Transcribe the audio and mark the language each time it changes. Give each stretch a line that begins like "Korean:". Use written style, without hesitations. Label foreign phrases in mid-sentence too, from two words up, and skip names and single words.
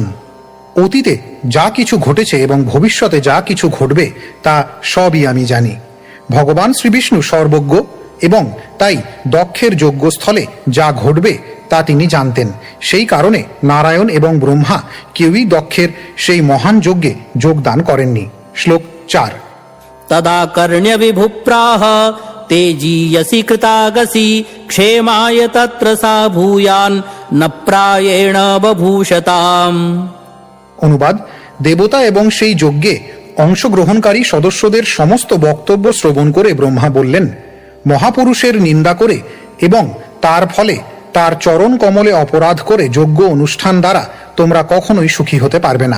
Bangla: অতীতে যা কিছু ঘটেছে এবং ভবিষ্যতে যা কিছু ঘটবে তা সবই আমি জানি। ভগবান শ্রীবিষ্ণু সর্বজ্ঞ এবং তাই দক্ষের যজ্ঞস্থলে যা ঘটবে তা তিনি জানতেন। সেই কারণে নারায়ণ এবং ব্রহ্মা কেউই দক্ষের সেই মহান যজ্ঞে যোগদান করেননি। শ্লোক 4।
Sanskrit: तदा कर्ण्य विभुप्राह तेजीयसि कृतागसि क्षेमाय तत्र सा भूयान् न प्रायेण बभूषताम्।
Bangla: অনুবাদ: দেবতা এবং সেই যজ্ঞে অংশগ্রহণকারী সদস্যদের সমস্ত বক্তব্য শ্রবণ করে ব্রহ্মা বললেন, মহাপুরুষের নিন্দা করে এবং তার ফলে তার চরণ কমলে অপরাধ করে যজ্ঞ অনুষ্ঠান দ্বারা তোমরা কখনোই সুখী হতে পারবে না।